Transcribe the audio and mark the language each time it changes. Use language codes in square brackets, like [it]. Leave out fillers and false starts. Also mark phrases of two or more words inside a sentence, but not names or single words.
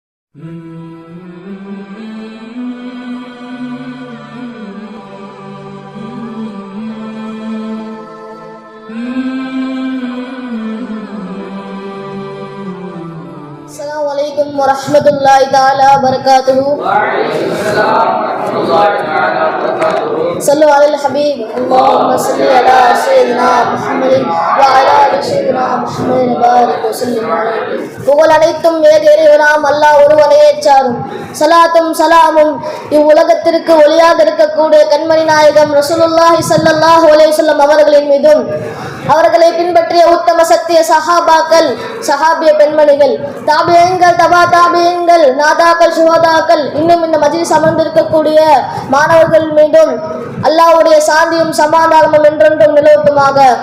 [ar] السلام عليكم ورحمة الله تعالى وبركاته. صلوا على الحبيب. اللهم صل على سيدنا محمد وعلى آل سيدنا محمد بارك وسلم عليه. [ta] புகழ் அனைத்தும் ஏக இறைவனாம் அல்லாஹ் ஒருவனே சாரும். சலாத்தும் சலாமும் இவ்வுலகத்திற்கு ஒளியாக இருக்கக்கூடிய கண்மணி நாயகம் [ar] رسول الله صلى الله عليه وسلم [ta] அவர்களின் மீதும் அவர்களை பின்பற்றிய உத்தம சத்திய சஹாபாக்கள், சஹாபிய பெண்மணிகள், தாபியங்கள், தபா தாபியங்கள், நாதாக்கள், சுஹதாக்கள், இன்னும் இந்த மஜ்லிஸ் அமர்ந்திருக்கக்கூடிய மாணவர்கள் மீதும் அல்லாஹ்வுடைய சாந்தியும் சமாதானமும் என்றென்றும் நிலவட்டுமாக.